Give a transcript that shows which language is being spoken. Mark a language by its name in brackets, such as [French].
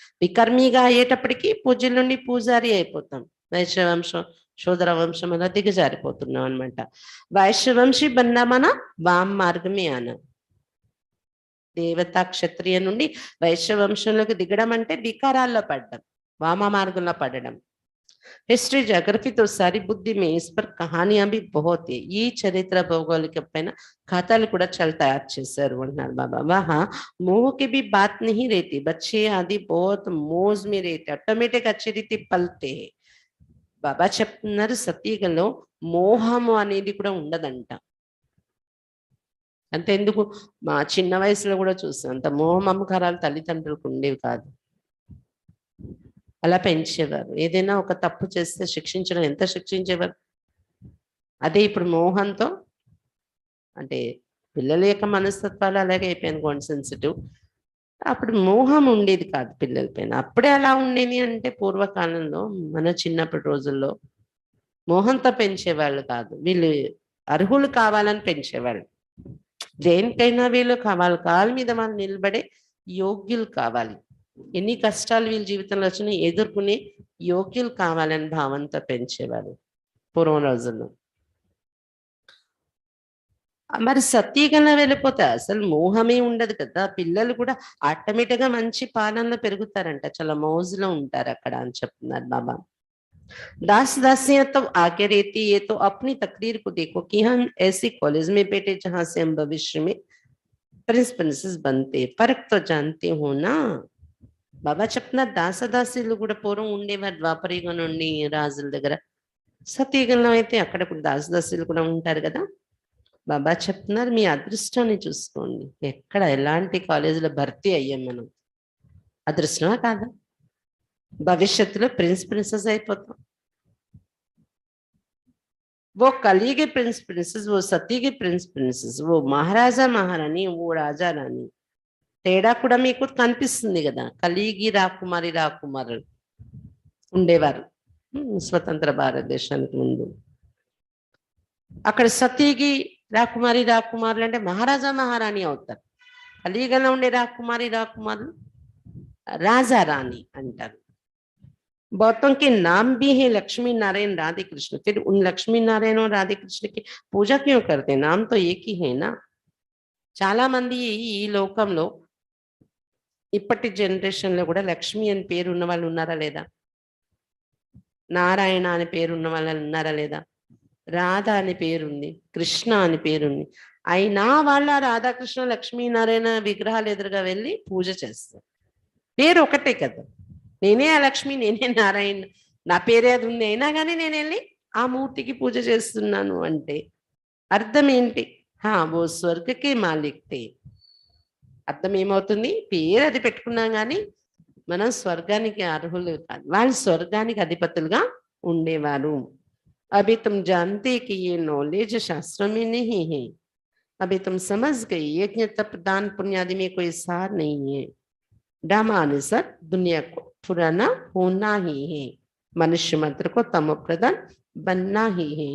[Telugu] వికర్మీగా అయ్యేటప్పటికి పూజ్యుల నుండి పూజారి అయిపోతాం, వైశ్య వంశం శూద్ర వంశం అలా దిగజారిపోతున్నాం అనమాట. [Hindi] వైశ్యవంశీ బన్నా మన వామ్ మార్గమే ఆన. [Telugu] దేవతా క్షత్రియ నుండి వైశ్య వంశంలోకి దిగడం అంటే వికారాల్లో పడడం, వామ మార్గంలో పడడం. [Hindi] हिस्ट्री जोग्राफी तो सारी बुद्धि में इस पर कहानियां भी बहुत है. [Telugu] ఈ చరిత్ర భౌగోళిక పైన కథలు కూడా చాలా తయారు చేశారు అంటున్నారు బాబా. [Hindi] वहाँ मोह की भी बात नहीं रहती, बच्चे आदि बहुत मौज में रहते, ऑटोमेटिक अच्छी रीति पलते हैं. [Telugu] బాబా చెప్తున్నారు సతీగలో మోహము అనేది కూడా ఉండదంట. అంతే ఎందుకు, మా చిన్న వయసులో కూడా చూస్తాం, అంత మోహమమకారాలు తల్లిదండ్రులకు ఉండేవి కాదు. అలా పెంచేవారు. ఏదైనా ఒక తప్పు చేస్తే శిక్షించడం, ఎంత శిక్షించేవారు. అదే ఇప్పుడు మోహంతో అంటే పిల్లల యొక్క మనస్తత్వాలు అలాగే అయిపోయాను సెన్సిటివ్. అప్పుడు మోహం ఉండేది కాదు పిల్లల పైన. అప్పుడే అలా ఉండేది అంటే పూర్వకాలంలో మన చిన్నప్పటి రోజుల్లో మోహంతో పెంచేవాళ్ళు కాదు. వీళ్ళు అర్హులు కావాలని పెంచేవాళ్ళు. దేనికైనా వీళ్ళు వాళ్ళ కాళ్ళ మీద వాళ్ళు నిలబడే యోగ్యులు కావాలి. ఎన్ని కష్టాలు వీళ్ళ జీవితంలో వచ్చినా ఎదుర్కొనే యోగ్యులు కావాలని భావంతో పెంచేవారు పూర్వం రోజుల్లో. మరి సత్యీకంగా వెళ్ళిపోతే అసలు మోహమే ఉండదు కదా. పిల్లలు కూడా ఆటోమేటిక్ గా మంచి పాలనలో పెరుగుతారంట, చాలా మౌజులో ఉంటారు అక్కడ అని చెప్తున్నారు బాబా. [Hindi] दास दासियां तो आगे रहती है, तो अपनी तकदीर को देखो कि हम ऐसे कॉलेज में बैठे जहां से हम भविष्य में प्रिंस प्रिंसेस बनते, फर्क तो जानते हो ना. [Telugu] బాబా చెప్తున్నారు దాసదాసీలు కూడా పూర్వం ఉండేవారు ద్వాపరయుగం నుండి రాజుల దగ్గర. సత్యయుగంలో అయితే అక్కడ కూడా దాసదాసీలు కూడా ఉంటారు కదా. బాబా చెప్తున్నారు మీ అదృష్టాన్ని చూసుకోండి, ఎక్కడ ఎలాంటి కాలేజీలో భర్తీ అయ్యాం మనం. అదృష్టమా కాదా? భవిష్యత్తులో ప్రిన్స్ ప్రిన్సెస్ అయిపోతాం. [Hindi] वो कली के प्रिंस प्रिंसेस, वो सती के प्रिंस प्रिंसेस, वो महाराजा महारानी, वो राजा रानी. [Telugu] తేడా కూడా మీకు కనిపిస్తుంది కదా. కలిగి రాకుమారి రాకుమారులు ఉండేవారు స్వతంత్ర భారతదేశానికి ముందు. అక్కడ సతీగి రాకుమారి రాకుమారులు అంటే మహారాజా మహారాణి అవుతారు. కలియుగంలో ఉండే రాకుమారి రాకుమారులు రాజా రాణి అంటారు. [Hindi] बहुतों के नाम भी है लक्ष्मी नारायण राधे कृष्ण, फिर उन लक्ष्मी नारायण और राधे कृष्ण की पूजा क्यों करते हैं? नाम तो एक ही है ना. [Telugu] చాలా మంది ఈ లోకంలో ఇప్పటి జనరేషన్ లో కూడా లక్ష్మి అని పేరు ఉన్న వాళ్ళు ఉన్నారా లేదా? నారాయణ అని పేరు ఉన్న వాళ్ళు ఉన్నారా లేదా? రాధ అని పేరుంది, కృష్ణ అని పేరుంది. అయినా వాళ్ళ రాధాకృష్ణ లక్ష్మీనారాయణ విగ్రహాలు ఎదురుగా వెళ్ళి పూజ చేస్తారు. పేరు ఒకటే కదా. నేనే ఆ లక్ష్మి, నేనే నారాయణ, నా పేరే అది ఉంది, అయినా కానీ నేను వెళ్ళి ఆ మూర్తికి పూజ చేస్తున్నాను అంటే అర్థం ఏంటి? [Hindi] ఓ స్వర్గకే మాలిక్తే. [Telugu] అర్థం ఏమవుతుంది? పేరు అది పెట్టుకున్నాం కానీ మనం స్వర్గానికి అర్హులు కాదు. వాళ్ళు స్వర్గానికి అధిపతులుగా ఉండేవారు. [Hindi] अभी तुम जानते कि ये नॉलेज शास्त्र में नहीं है. अभी तुम समझ गए यज्ञ तप दान पुण्य आदि में कोई सार नहीं है. ड्रामा अनुसार दुनिया को पुराना होना ही है, మనుష్య మాత్రకు తమ ప్రధాన్ బన్నా హీ హే.